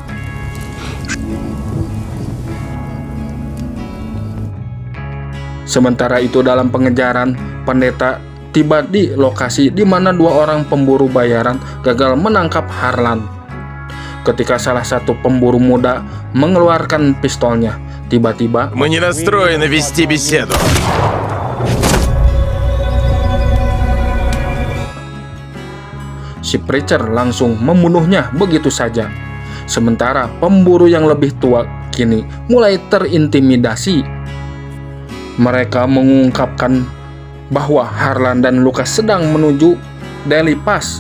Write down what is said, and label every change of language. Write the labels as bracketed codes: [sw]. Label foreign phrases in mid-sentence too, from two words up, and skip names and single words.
[id] Sementara itu dalam pengejaran, pendeta tiba di lokasi di mana 2 orang pemburu bayaran gagal menangkap Harlan. Ketika salah satu pemburu muda mengeluarkan pistolnya, tiba-tiba [ru] Мы не настроены вести беседу. [id] si Preacher langsung membunuhnya begitu saja. Sementara pemburu yang lebih tua kini mulai terintimidasi. Mereka mengungkapkan bahwa Harlan dan Lucas sedang menuju Daily Pass.